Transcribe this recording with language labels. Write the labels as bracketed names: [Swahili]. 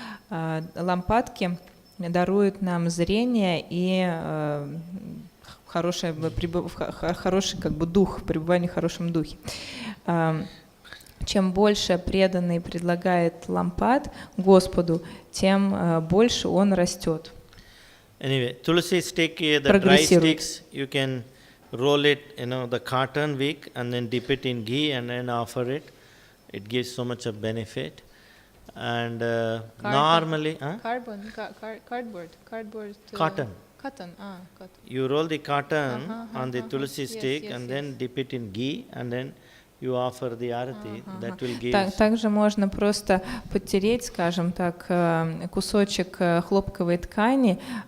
[Russian] Лампадки даруют нам зрение и хороший как бы дух, пребывание в хорошем духе. Чем больше преданный предлагает лампад Господу, тем больше он растет. [English] Anyway, tulsi stick, the dry sticks, you can roll it, the cotton wick, and then dip it in ghee and then offer it. It gives so much of benefit. And normally, Cardboard. Cotton. Cotton. You roll the cotton on the tulsi stick and then dip it in ghee and then you offer the arati. That will give. [Russian] Также можно просто подтереть, скажем так, кусочек хлопковой ткани.